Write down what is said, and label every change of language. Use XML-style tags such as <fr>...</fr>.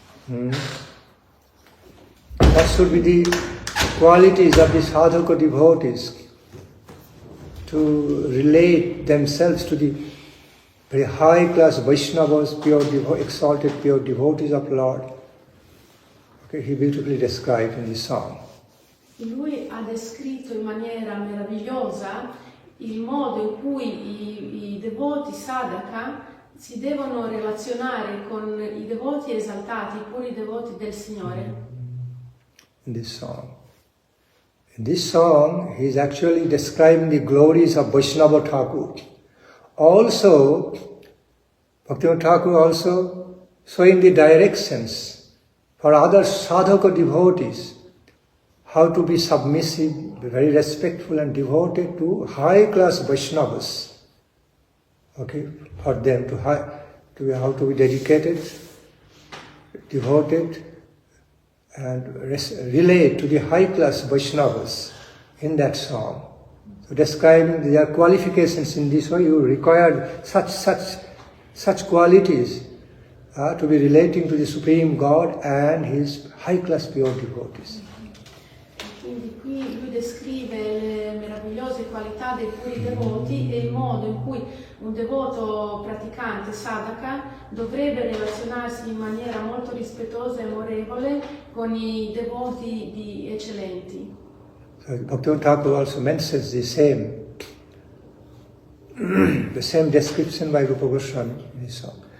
<en>What should be the qualities of the sadhaka devotees to relate themselves to the very high class Vaishnavas, exalted pure devotees of Lord. Okay, he beautifully described in this song.</en> <it>Lui ha descritto in maniera meravigliosa il modo in cui i devoti sadhaka si devono relazionare con i devoti esaltati, i puri devoti del Signore.</it> <en>In this song, he is actually describing the glories of Vaishnava Thakur. Also, Bhaktivinoda Thakur also showing the directions for other sadhaka devotees, how to be submissive, be very respectful and devoted to high-class Vaishnavas. Okay, for them to how to be dedicated, devoted, and relate to the high-class Vaishnavas in that song. So describing their qualifications in this way, you require such qualities to be relating to the Supreme God and His high-class pure devotees.</en> <it>Quindi qui lui descrive le meravigliose qualità dei puri devoti e il modo in cui un devoto praticante sadhaka dovrebbe relazionarsi in maniera molto rispettosa e amorevole con i devoti eccellenti.</it> <en>So Bhaktivinoda Thakur also mentions the same description by Rupa Goswami in his song.</en>